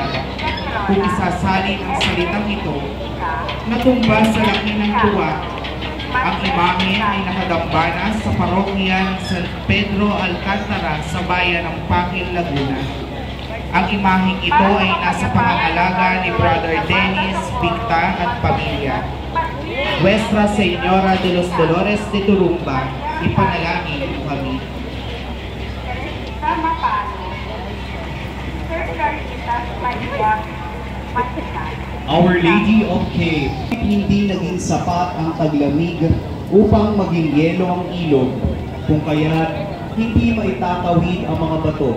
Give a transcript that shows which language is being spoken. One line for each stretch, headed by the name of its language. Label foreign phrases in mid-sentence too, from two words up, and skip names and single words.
Filipino: Kung isasalin ang salitang ito, natumba sa laki ng tuwa. Ang imahen ay nakadambana sa parokya ng San Pedro Alcantara sa bayan ng Pakil, Laguna. Ang imaheng ito ay nasa pangangalaga ni Brother Dennis, Victa at pamilya. Nuestra Señora de los Dolores de Turumba, ipanalangin mo kami. Tama pa. Sir Caritas Maria Matinan. Our Lady of Cape, hindi naging sapat ang taglamig upang maging yelo ang ilog, kung kaya hindi maitatawid ang mga bato.